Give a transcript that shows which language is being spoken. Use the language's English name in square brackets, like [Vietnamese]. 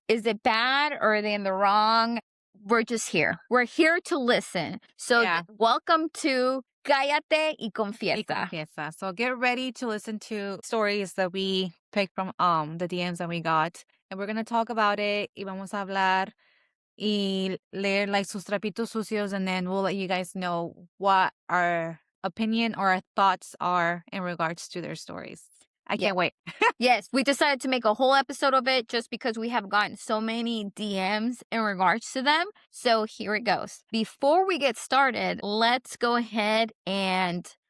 [English] is it bad or are they in the wrong? We're just here. We're here to listen. So welcome to Callate y Confiesa. So get ready to listen to stories that we picked from the DMs that we got. And we're going to talk about it. [Spanish] Y vamos a hablar y leer [English] like [Spanish] sus trapitos sucios. [English] And then we'll let you guys know what our opinion or our thoughts are in regards to their stories. I can't wait. Yes, we decided to make a whole episode of it just because we have gotten so many DMs in regards to them. So here it goes. Before we get started, let's go ahead and